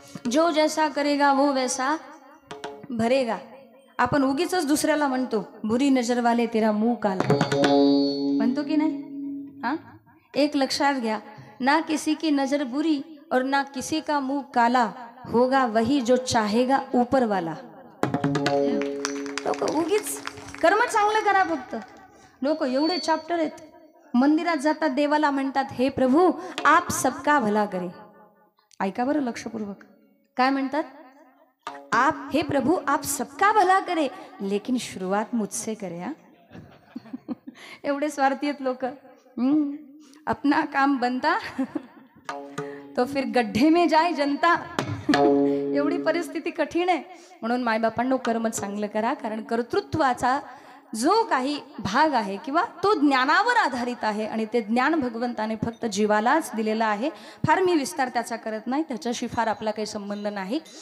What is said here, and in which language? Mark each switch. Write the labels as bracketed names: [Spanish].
[Hindi] जो जैसा करेगा वो वैसा भरेगा. [Marathi] आपण उगीच दुसऱ्याला म्हणतो [Hindi] बुरी नजर वाले तेरा मुंह काला, [Marathi] म्हणतो की नाही? [Hindi] हाँ, [Marathi] एक लक्षात घ्या, [Hindi] ना किसी की नजर बुरी और ना किसी का मुंह काला, होगा वही जो चाहेगा ऊपर वाला. [Marathi] लोक उगीच कर्म चांगलं करा फक्त. लोक एवढे चॅप्टर आहेत, मंदिरात जातात, देवाला म्हणतात [Hindi] हे प्रभू आप सबका भला करे. [Marathi] ऐका बरं लक्षपूर्वक, काय म्हणतात? [Hindi] आप हे प्रभु आप सबका भला करे लेकिन शुरुआत मुझसे करे. [Marathi] हा एवढे स्वार्थी आहेत लोक. [Hindi] अपना काम बनता तो फिर गड्ढे में जाए जनता. [Marathi] एवढी परिस्थिती कठीण आहे. म्हणून मायबापांनो कर्म चांगलं करा, कारण कर्तृत्वाचा जो काही भाग आहे किंवा तो ज्ञानावर आधारित आहे आणि ते ज्ञान भगवंताने फक्त जीवालाच दिलेलं आहे. फार मी विस्तार त्याचा करत नाही, त्याच्याशी फार आपला काही संबंध नाही.